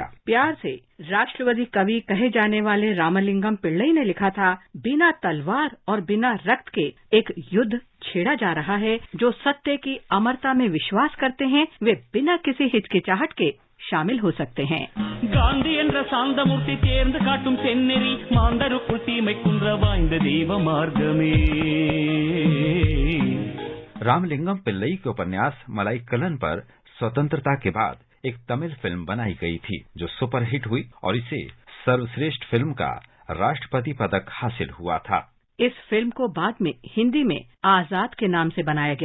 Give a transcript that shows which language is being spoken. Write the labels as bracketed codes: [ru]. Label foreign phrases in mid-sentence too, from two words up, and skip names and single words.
[hi] प्यार से राष्ट्रवादी कवि कहे जाने वाले रामलिंगम पिल्लई ने लिखा था, बिना तलवार और बिना रक्त के एक युद्ध छेड़ा जा रहा है। जो सत्य की अमरता में विश्वास करते हैं वे बिना किसी हिचकिचाहट के शामिल हो सकते हैं। [ta] गांधी என்ற சாந்தமூர்த்தி தேர்ந்து காட்டும் செந்நெறி மாந்தருக்குள் தீமை குன்ற வாய்ந்த தெய்வ மார்க்கமே। [hi] रामलिंगम पिल्लई के उपन्यास मलाइक्कलन पर स्वतंत्रता के बाद एक तमिल फिल्म बनाई गई थी जो सुपरहिट हुई और इसे सर्वश्रेष्ठ फिल्म का राष्ट्रपति पदक हासिल हुआ था। इस फिल्म को बाद में हिंदी में आजाद के नाम से बनाया गया।